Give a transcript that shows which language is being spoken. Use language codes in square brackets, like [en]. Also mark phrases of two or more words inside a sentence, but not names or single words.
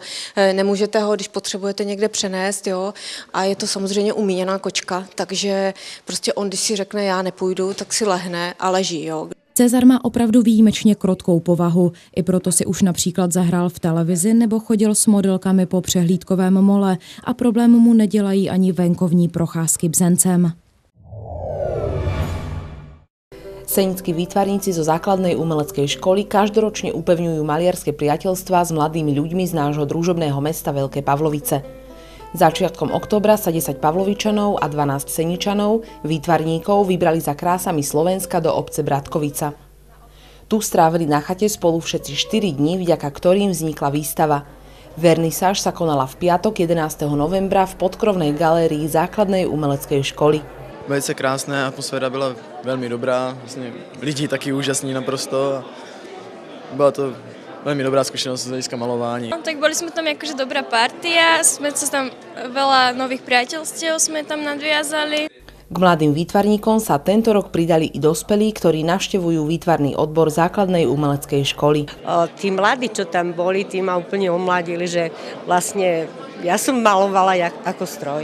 [cs] Nemůžete ho, když potřebujete někde přenést, jo? A je to samozřejmě umíněná kočka, takže prostě on, když si řekne já nepůjdu, tak si lehne a leží. Jo? Cezar má opravdu výjimečně krotkou povahu, i proto si už například zahrál v televizi nebo chodil s modelkami po přehlídkovém mole a problém mu nedělají ani venkovní procházky Bzencem. [sk] Senickí výtvarníci zo základnej umeleckej školy každoročne upevňujú maliarske priateľstvá s mladými ľuďmi z nášho družobného mesta Veľké Pavlovice. Začiatkom októbra sa 10 Pavlovičanov a 12 Seničanov, výtvarníkov, vybrali za krásami Slovenska do obce Bratkovica. Tu strávili na chate spolu všetci 4 dní, vďaka ktorým vznikla výstava. Vernisáž sa konala v piatok 11. novembra v podkrovnej galérii základnej umeleckej školy. [cs] Velice krásné, atmosféra byla velmi dobrá, vlastně lidi taky úžasní naprosto. [sk] Byla to veľmi dobrá skúsenosť z hľadiska malování. Tak boli sme tam akože dobrá partia, sme sa tam veľa nových priateľstiev sme tam nadviazali. K mladým výtvarníkom sa tento rok pridali i dospelí, ktorí navštevujú výtvarný odbor základnej umeleckej školy. Tí mladí, čo tam boli, tí ma úplne omladili, že vlastne ja som malovala ako stroj.